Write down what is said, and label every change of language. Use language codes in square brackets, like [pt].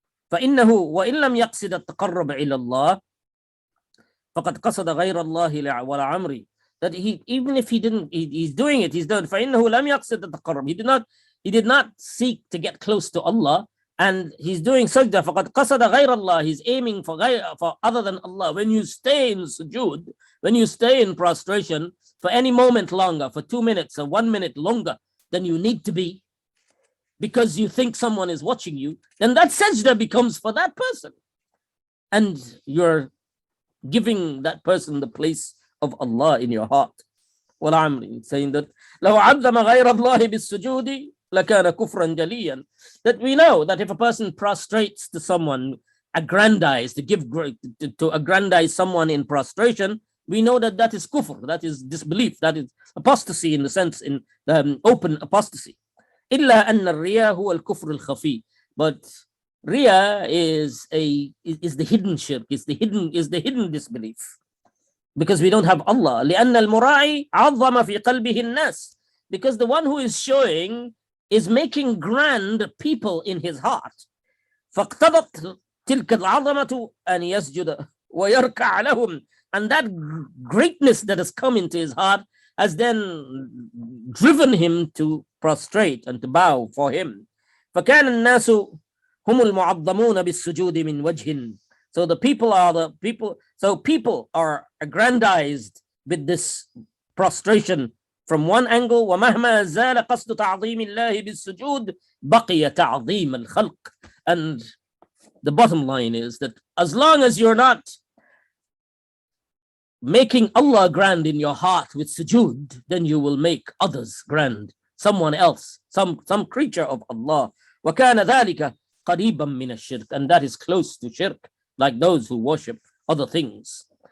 [ar] فإنه وإن لم يقصد التقرب إلى الله فقد قصد غير الله ولا عمري. [en] That even if he didn't, he's doing it, he's done. [ar] فإنه لم يقصد التقرب. [en] He did not seek to get close to Allah, and he's doing sajda. [ar] فقد قصد غير الله. [en] He's aiming for other than Allah. When you stay in sujood, when you stay in prostration for any moment longer, for 2 minutes or 1 minute longer than you need to be, because you think someone is watching you, then that sajda becomes for that person. And you're giving that person the place of Allah in your heart. [ar] وَالْعَمْرِ, [en] saying that [ar] لَوْ عَظَّمَ غَيْرَ اللَّهِ بِالسُّجُودِ لَكَانَ كُفْرًا جَلِيًّا. [en] That we know that if a person prostrates to someone, aggrandize, to aggrandize someone in prostration, we know that that is kufr, that is disbelief, that is apostasy in the sense, in open apostasy. [ar] إلا أن الرياء هو الكفر الخفي. [en] But riya is the hidden shirk, is the hidden disbelief, because we don't have Allah. [ar] لأن المراعي عظم في قلبه الناس, [en] because the one who is showing is making grand people in his heart. [ar] فاقتضت تلك العظمة أن يسجد ويركع لهم. [en] And that greatness that has come into his heart has then driven him to prostrate and to bow for him. [ar] فكان الناس هم المعظمون بالسجود من وجه. [en] So people are aggrandized with this prostration from one angle. [ar] ومهما زال قصد تعظيم الله بالسجود بقي تعظيم الخلق. [en] And the bottom line is that as long as you're not making Allah grand in your heart with sujood, then you will make others grand, someone else, some creature of Allah. [ar] وَكَانَ ذَلِكَ قَرِيبًا مِنَ الشِّرْكِ, [en] and that is close to shirk, like those who worship other things.